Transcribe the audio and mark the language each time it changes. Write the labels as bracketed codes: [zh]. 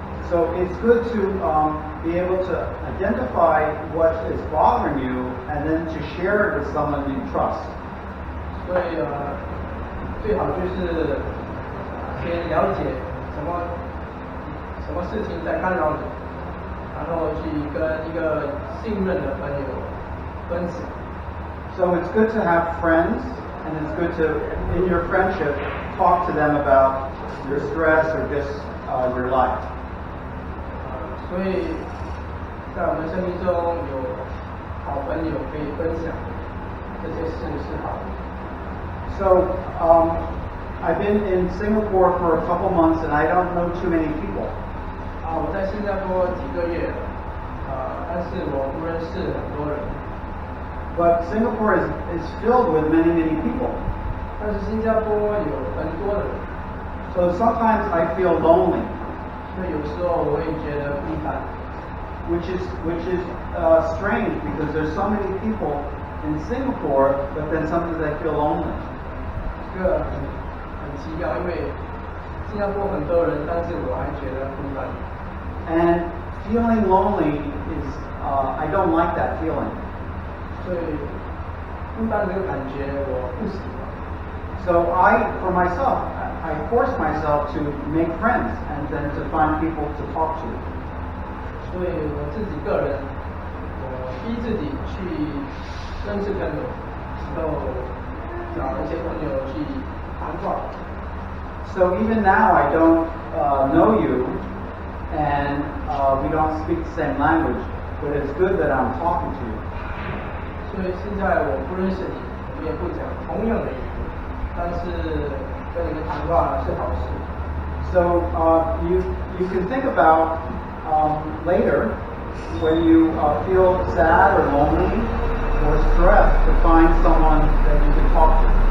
[en] So it's good to be able to identify what is bothering you and then to share it with someone you trust. [zh] 所以最好就是先了解什么事情在干扰你，然后去跟一个信任的朋友分享。 [en] So it's good to have friends, and it's good to, in your friendship, talk to them about your stress or just your life. [zh] 所以在我们生命中有好朋友可以分享这些事是好的。 [en] So I've been in Singapore for a couple months, and I don't know too many people. [zh] 我在新加坡几个月，但是我不认识很多人。 [en] But Singapore is filled with many people. [zh] 但是新加坡有很多人， [en] So sometimes I feel lonely, [zh] 所以有时候我也觉得孤单， [en] which is strange because there's so many people in Singapore, but then sometimes I feel lonely. [zh] 这个很奇妙，因为新加坡很多人，但是我还觉得孤单。 [en] And feeling lonely is, I don't like that feeling. [zh] 所以孤单这个感觉我不喜欢。 [en] So for myself, I force myself to make friends and then to find people to talk to. [zh] 所以我自己个人，我逼自己去认识朋友，然后找一些朋友去谈话。 [en] So even now I don't know you, and we don't speak the same language, but it's good that I'm talking to you. [zh] 所以现在我不认识你，我们也不讲同样的语言，但是跟你们谈话是好事。 [en] So you can think about later when you feel sad or lonely or stressed to find someone that you can talk to.